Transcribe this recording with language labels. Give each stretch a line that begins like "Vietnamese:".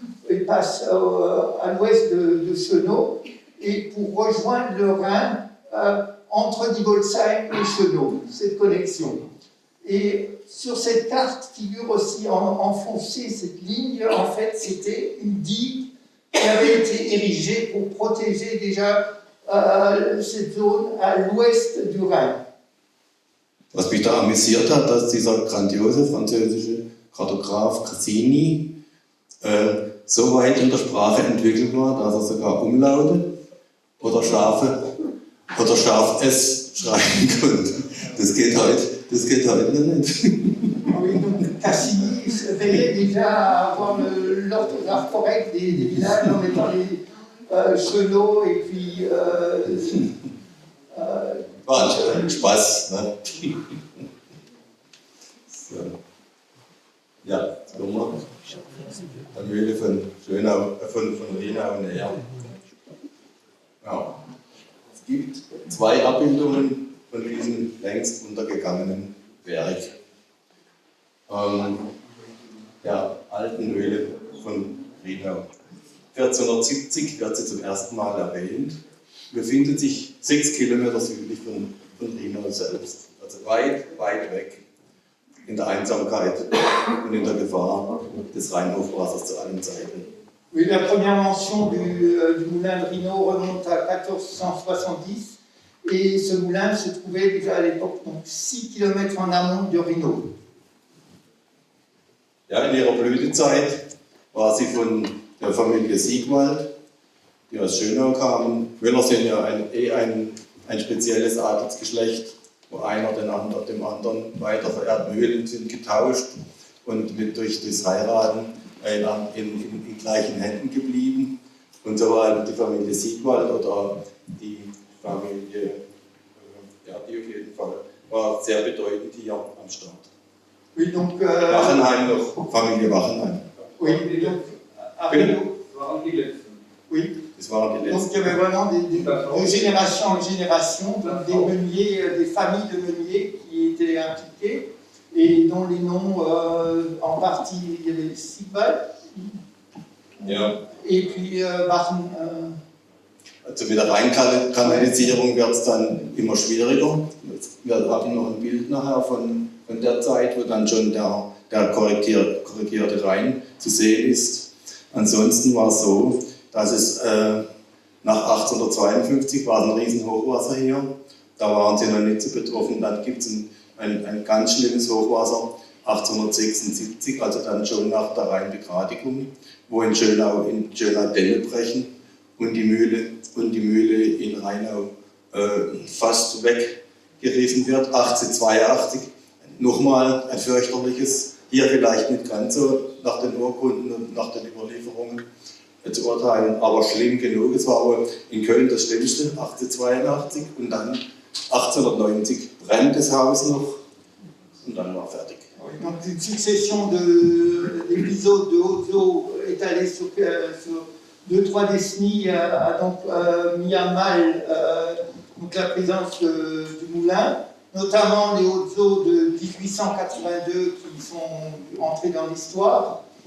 French: il passe à l'ouest de Schönau, et pour rejoindre le Rhin entre Dibolzheim et Schönau, cette connexion. Et sur cette carte figure aussi enfoncée cette ligne. En fait, c'était une digue qui avait été érigée pour protéger déjà cette zone à l'ouest du Rhin.
German: Was mich da amüsiert hat, dass dieser grandiose französische Kartograf Cassini so weit in der Sprache entwickelt war, dass er sogar Umlaute oder scharf S schreiben konnte. Das geht heute nicht.
French: Oui, donc Cassini veillait déjà à avoir l'orthographe correcte des villages en mettant les Schönau et puis.
German: War ein Spaß, ne? So. Ja, Nummer. Der Mühle von Schönau, von Rhenau näher. Ja. Es gibt 2 Abbildungen von diesem längst untergegangenen Werk. Der alten Mühle von Rhenau. 1470 wird sie zum ersten Mal erwähnt, befindet sich 6 Kilometer südlich von Rhenau selbst, also weit, weit weg, in der Einsamkeit und in der Gefahr des Rheinhochwassers zu allen Zeiten. Oui, la première mention du moulin de Rhinau remonte à 1470 et ce moulin se trouvait déjà à l'époque donc 6 km en amont de Rhinau. Ja, in ihrer Blütezeit war sie von der Familie Siegwald, die aus Schönau kamen. Müller sind ja ein spezielles Adelsgeschlecht, wo einer dem anderen weiter verehrt. Mühlen sind getauscht und durch das Heiraten in gleichen Händen geblieben. Und so war die Familie Siegwald oder die Familie, ja, die auf jeden Fall war sehr bedeutend hier am Start.
French: Oui, donc,
German: Wachenheim noch, Familie Wachenheim.
French: oui, donc, Après,
German: waren die letzten.
French: oui,
German: Das waren die
French: Donc
German: letzten.
French: il y avait vraiment de génération en génération, donc des meuniers, des familles de meuniers qui étaient impliquées et dont les noms, en partie, il y avait Siebald
German: Ja.
French: et puis Barn.
German: Also mit der Rheinkanalisierung wird es dann immer schwieriger. Wir haben noch ein Bild nachher von der Zeit, wo dann schon der korrigierte Rhein zu sehen ist. Ansonsten war es so, dass es nach 1852 war ein riesen Hochwasser hier. Da waren sie noch nicht so betroffen. Dann gibt es ein ganz schlimmes Hochwasser 1876, also dann schon nach der Rheinbegradigung, wo in Schönau Dämme brechen und die Mühle in Rheinau fast weggerissen wird. 1882 nochmal ein fürchterliches, hier vielleicht nicht ganz so nach den Urkunden und nach den Überlieferungen zu urteilen, aber schlimm genug. Es war wohl in Köln das Schlimmste, 1882, und dann 1890 brennt das Haus noch und dann war fertig.
French: Donc une succession d'épisodes de hautes eaux étalés sur 2-3 décennies a donc mis à mal donc la présence du moulin, notamment les hautes eaux de 1882 qui sont entrées dans l'histoire.